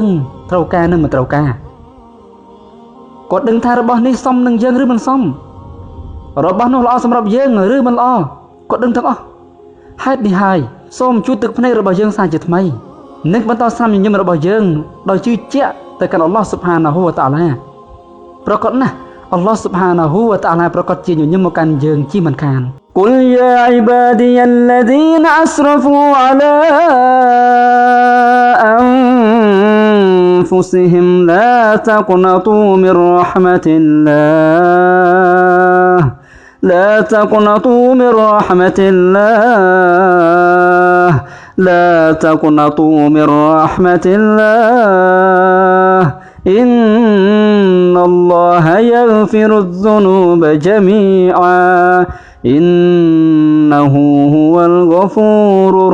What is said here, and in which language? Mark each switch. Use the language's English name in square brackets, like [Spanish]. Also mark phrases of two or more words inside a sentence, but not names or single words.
[Khmer] ត្រូវការនិងមិនត្រូវការគាត់ដឹងថារបស់នេះសមនឹងយើងឬមិនសមរបស់នោះល្អសម្រាប់យើងឬមិនល្អគាត់ដឹងទាំងអស់ ហេតុនេះហើយសូមជួយទឹកភ្នែករបស់យើងសាជាថ្មីនិងបន្តស្នាមញញឹមរបស់យើងដោយជឿជាក់ទៅកាន់ [Arabic] الله سبحانه وتعالى [Khmer] ប្រកបណាស់ [Arabic] الله سبحانه وتعالى [Khmer] ប្រកាសជាញញឹមមកកាន់យើងជាមិនខាន [Arabic] قل يا عبادي الذين أسرفوا على أنفسهم لا تقنطوا من رحمة الله لا تقنطوا من رحمة الله لا تقنطوا من رحمة الله إن الله يغفر الذنوب جميعا إنه هو الغفور